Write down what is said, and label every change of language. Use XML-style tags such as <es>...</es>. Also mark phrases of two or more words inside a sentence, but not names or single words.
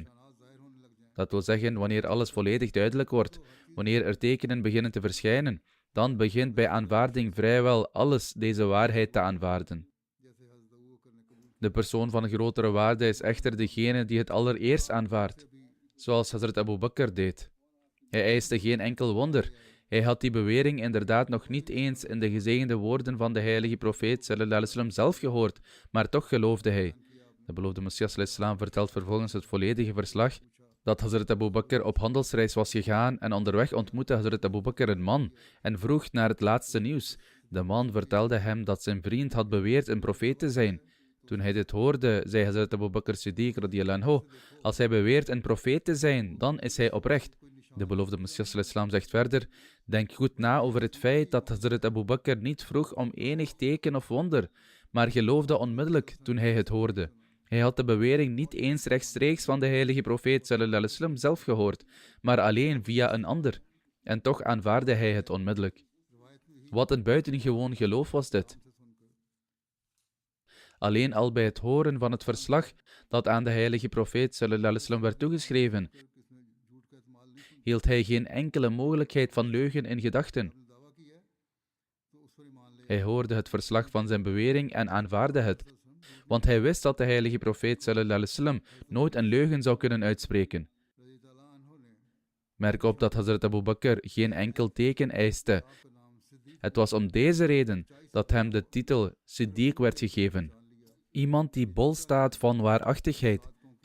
<nl>Dat wil zeggen, wanneer alles volledig duidelijk wordt, wanneer er tekenen beginnen te verschijnen, dan begint bij aanvaarding vrijwel alles deze waarheid te aanvaarden. De persoon van grotere waarde is echter degene die het allereerst aanvaardt, zoals Hazrat Abu Bakr deed. Hij eiste geen enkel wonder. Hij had die bewering inderdaad nog niet eens in de gezegende woorden van de heilige profeet</nl> <ar>صلى الله عليه وسلم</ar> <nl>zelf gehoord, maar toch geloofde hij. De beloofde Messias</nl> <ar>صلى الله عليه وسلم</ar> <nl>vertelt vervolgens het volledige verslag dat Hazrat Abu Bakr op handelsreis was gegaan en onderweg ontmoette Hazrat Abu Bakr een man en vroeg naar het laatste nieuws. De man vertelde hem dat zijn vriend had beweerd een profeet te zijn. Toen hij dit hoorde, zei Hazrat Abu Bakr Siddiq</nl> <ar>رضي الله عنه:</ar> <nl>Als hij beweert een profeet te zijn, dan is hij oprecht. De beloofde Messias</nl> <ar>صلى الله عليه وسلم</ar> <nl>zegt verder: Denk goed na over het feit dat Hazrat Abu Bakr niet vroeg om enig teken of wonder, maar geloofde onmiddellijk toen hij het hoorde. Hij had de bewering niet eens rechtstreeks van de heilige profeet</nl> <ar>صلى الله عليه وسلم</ar> <nl>zelf gehoord, maar alleen via een ander. En toch aanvaardde hij het onmiddellijk. Wat een buitengewoon geloof was dit. Alleen al bij het horen van het verslag dat aan de heilige profeet</nl> <ar>صلى الله عليه وسلم</ar> <nl>werd toegeschreven, hield hij geen enkele mogelijkheid van leugen in gedachten. Hij hoorde het verslag van zijn bewering en aanvaardde het, want hij wist dat de heilige profeet</nl> <ar>صلى الله عليه وسلم</ar> <nl>nooit een leugen zou kunnen uitspreken. Merk op dat Hazrat Abu Bakr geen enkel teken eiste. Het was om deze reden dat hem de titel Siddiq werd gegeven. Iemand die bol staat van waarachtigheid.</nl>